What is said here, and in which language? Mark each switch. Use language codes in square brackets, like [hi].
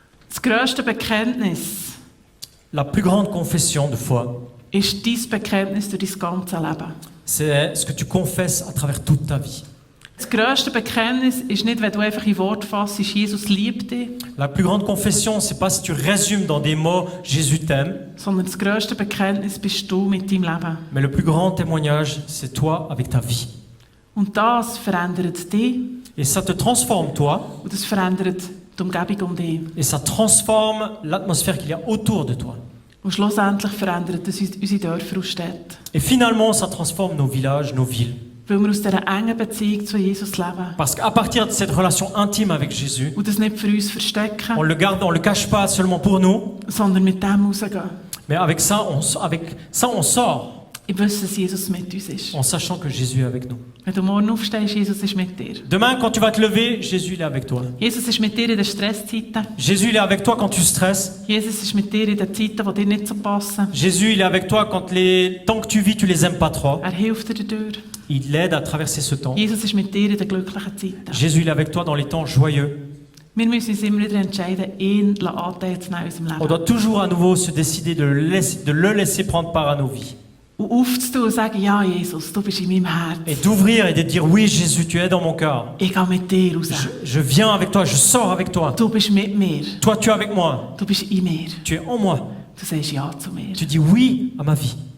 [de] Das grösste Bekenntnis [fr] La plus grande confession de foi, [de] ist dein Bekenntnis durch dein ganzes Leben. [fr] c'est ce que tu confesses à travers toute ta vie. [de] Das grösste Bekenntnis ist nicht, wenn du einfach in Wort fassst, Jesus liebt dich, [fr] La plus grande confession, c'est pas si tu résumes dans des mots Jésus t'aime, [de] sondern das grösste Bekenntnis bist du mit deinem Leben. [fr] mais le plus grand témoignage, c'est toi avec ta vie. [de] Und das verändert dich [fr] Et ça te transforme toi, [de] und das verändert die Umgebung um dich. [fr] et ça transforme l'atmosphère qu'il y a autour de toi. [de] Und schlussendlich verändert das unsere Dörfer und Städte. [fr] Et finalement, ça transforme nos villages, nos villes. [de] Weil wir aus dieser engen Beziehung zu Jesus leben. [fr] Parce qu'à partir de cette relation intime avec Jésus, [de] Und das nicht für uns verstecken, [fr] on le garde, on le cache pas seulement pour nous, [de] sondern mit dem rausgehen. [fr] mais avec ça, on sort [de] Ich wüsste, dass Jesus mit uns ist. [fr] en sachant que Jésus est avec nous. [de] Wenn du morgen aufstehst, Jesus ist mit dir. [fr] Demain, quand tu vas te lever, Jésus il est avec toi. [de] Jesus ist mit dir in den Stresszeiten. [fr] Jésus il est avec toi quand tu stresses. [de] Jesus ist mit dir in den Zeiten, die dir nicht so passen. [fr] Jésus il est avec toi quand les temps que tu vis, tu les aimes pas trop. [de] Er hilft dir dadurch. [fr] Il l'aide à traverser ce temps. [de] Jesus ist mit dir in den glücklichen Zeiten. [fr] Jésus il est avec toi dans les temps joyeux. [de] Wir müssen uns immer wieder entscheiden, ihn Anteil zu nehmen in unserem [fr] On [de] Leben. [fr] doit toujours à nouveau se décider de le laisser prendre part à nos vies. [de] Und aufzutun und sagen, ja Jesus, du bist in meinem Herz. [fr] Et d'ouvrir et de dire oui Jésus, tu es dans mon cœur. [de] Ich gehe mit dir raus. [fr] Je viens avec toi, je sors avec toi. [de] Du bist mit mir. [fr] Toi tu es avec moi. [de] Du bist in mir. [fr] Tu es en moi. [de] Du sagst ja zu mir. [fr] Tu dis oui à ma vie.